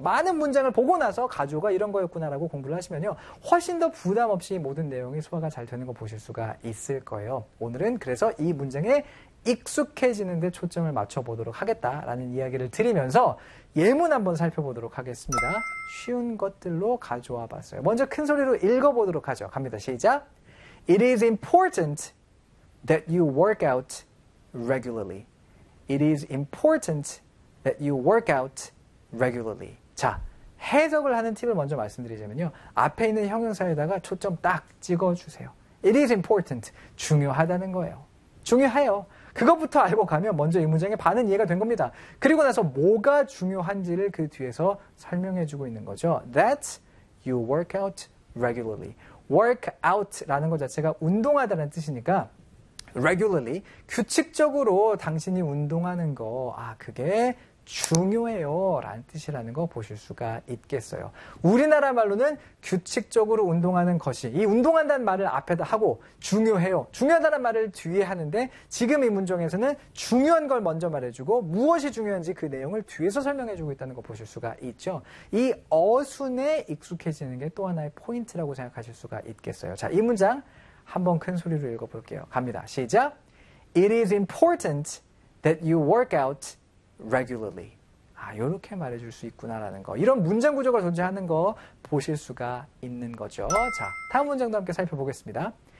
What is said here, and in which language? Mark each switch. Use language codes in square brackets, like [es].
[ko] 많은 문장을 보고 나서 가주어가 이런 거였구나라고 공부를 하시면요 훨씬 더 부담 없이 모든 내용이 소화가 잘 되는 거 보실 수가 있을 거예요. 오늘은 그래서 이 문장에 익숙해지는 데 초점을 맞춰보도록 하겠다라는 이야기를 드리면서 예문 한번 살펴보도록 하겠습니다. 쉬운 것들로 가져와 봤어요. 먼저 큰 소리로 읽어보도록 하죠. 갑니다. 시작! [en] It is important that you work out regularly. It is important that you work out regularly. [ko] 자, 해석을 하는 팁을 먼저 말씀드리자면요. 앞에 있는 형용사에다가 초점 딱 찍어주세요. [en] It is important. [ko] 중요하다는 거예요. 중요해요. 그것부터 알고 가면 먼저 이 문장의 반은 이해가 된 겁니다. 그리고 나서 뭐가 중요한지를 그 뒤에서 설명해주고 있는 거죠. [en] That you work out regularly. [ko] Work out라는 것 자체가 운동하다는 뜻이니까 regularly, 규칙적으로 당신이 운동하는 거, 그게 중요해요 라는 뜻이라는 거 보실 수가 있겠어요. 우리나라 말로는 규칙적으로 운동하는 것이 이 운동한다는 말을 앞에다 하고 중요해요, 중요하다는 말을 뒤에 하는데 지금 이 문장에서는 중요한 걸 먼저 말해주고 무엇이 중요한지 그 내용을 뒤에서 설명해주고 있다는 거 보실 수가 있죠. 이 어순에 익숙해지는 게 또 하나의 포인트라고 생각하실 수가 있겠어요. 자, 이 문장 한번 큰 소리로 읽어볼게요. 갑니다. 시작! [en] It is important that you work out regularly. [ko] 이렇게 말해줄 수 있구나라는 거. 이런 문장 구조가 존재하는 거 보실 수가 있는 거죠. 자, 다음 문장도 함께 살펴보겠습니다.